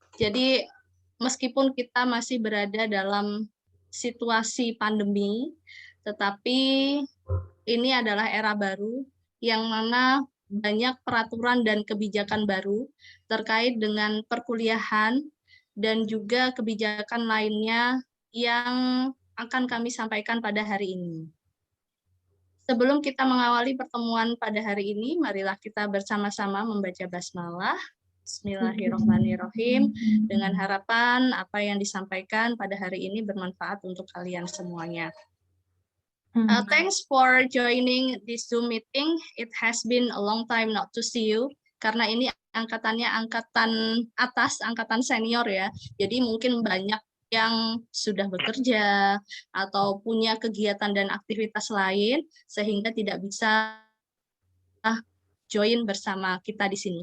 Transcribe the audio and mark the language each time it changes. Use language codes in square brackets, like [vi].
[id] Jadi meskipun kita masih berada dalam situasi pandemi, tetapi ini adalah era baru yang mana banyak peraturan dan kebijakan baru terkait dengan perkuliahan dan juga kebijakan lainnya yang akan kami sampaikan pada hari ini. Sebelum kita mengawali pertemuan pada hari ini, marilah kita bersama-sama membaca basmalah. Bismillahirrahmanirrahim. Dengan harapan apa yang disampaikan pada hari ini bermanfaat untuk kalian semuanya. [en] Thanks for joining this Zoom meeting. It has been a long time not to see you. [id] Karena ini angkatannya angkatan atas, angkatan senior ya. Jadi mungkin banyak yang sudah bekerja atau punya kegiatan dan aktivitas lain sehingga tidak bisa join bersama kita di sini.